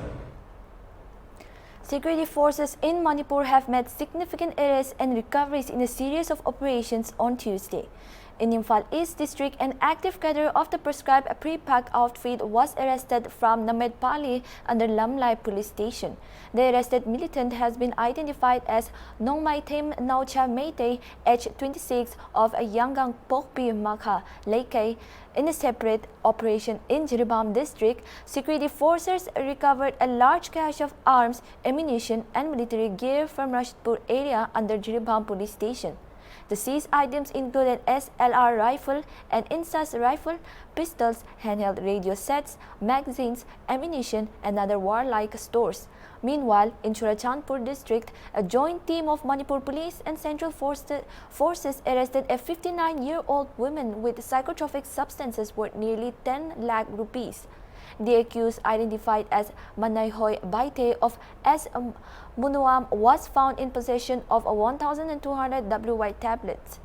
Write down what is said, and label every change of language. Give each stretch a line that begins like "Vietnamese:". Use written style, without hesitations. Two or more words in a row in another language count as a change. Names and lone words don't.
English: Security forces in Manipur have made significant arrests and recoveries in a series of operations on Tuesday. In Imphal East District, an active cadre of the prescribed pre-packed outfit was arrested from Namedpali under Lamlai police station. The arrested militant has been identified as Nongmaitem Naucha Meitei, age 26, of Yangang Pokpi Makha, Lekei. In a separate operation in Jiribam district, security forces recovered a large cache of arms, ammunition and military gear from Rashidpur area under Jiribam police station. The seized items include an SLR rifle, an Insas rifle, pistols, handheld radio sets, magazines, ammunition, and other warlike stores. Meanwhile, in Churachandpur district, a joint team of Manipur Police and Central Forces arrested a 59-year-old woman with psychotropic substances worth nearly 10 lakh rupees. The accused, identified as Manaihoy Baite of S. Munuam, was found in possession of 1,200 WY tablets.